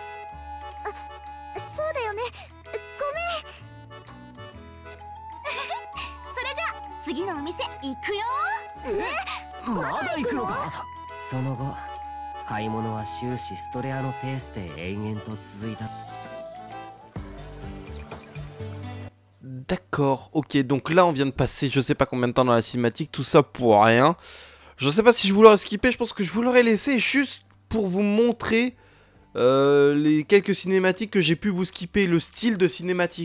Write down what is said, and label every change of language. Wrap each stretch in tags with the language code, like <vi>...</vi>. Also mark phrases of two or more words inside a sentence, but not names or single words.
<ja>そうだよね、ごめん。それじゃあ次のお店行くよ。まだ行くのか。その後買い物は終始ストレアのペースで延々と続いた。</ja> <fr>D'accord, ok, donc là on vient de passer je sais pas combien de temps dans la cinématique, tout ça pour rien. Je sais pas si je vous l'aurais skippé, je pense que je vous l'aurais laissé juste pour vous montrer les quelques cinématiques que j'ai pu vous skipper, le style de cinématique.</fr>